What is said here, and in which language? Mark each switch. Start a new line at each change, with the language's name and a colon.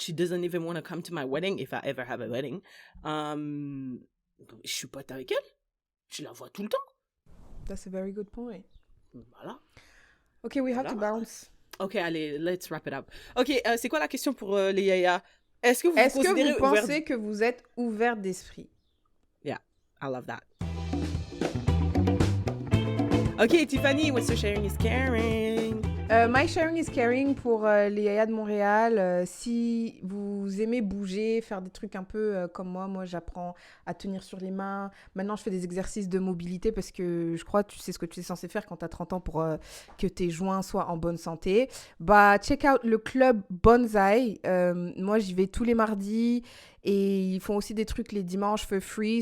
English: She doesn't even want to come to my wedding, if I ever have a wedding.
French: Je suis pote avec elle. Je la vois tout le temps.
English: That's a very good point.
French: Voilà.
English: Okay, we have to bounce. Ok,
French: allez,
English: let's wrap it up.
French: Ok, c'est quoi la question pour les yaya? Est-ce que vous Est-ce que considérez vous pensez que vous êtes ouvert d'esprit?
English: Yeah, I love that. Ok, Tiffany, what's your sharing is caring? My sharing is caring
French: pour les yayas de Montréal. Si vous aimez bouger, faire des trucs un peu comme moi j'apprends à tenir sur les mains. Maintenant, je fais des exercices de mobilité parce que je crois que tu sais ce que tu es censé faire quand tu as 30 ans pour que tes joints soient en bonne santé. Bah,
English: check out
French: le club Bonsai. Moi, j'y vais tous les mardis et ils font aussi des trucs les dimanches
English: for free.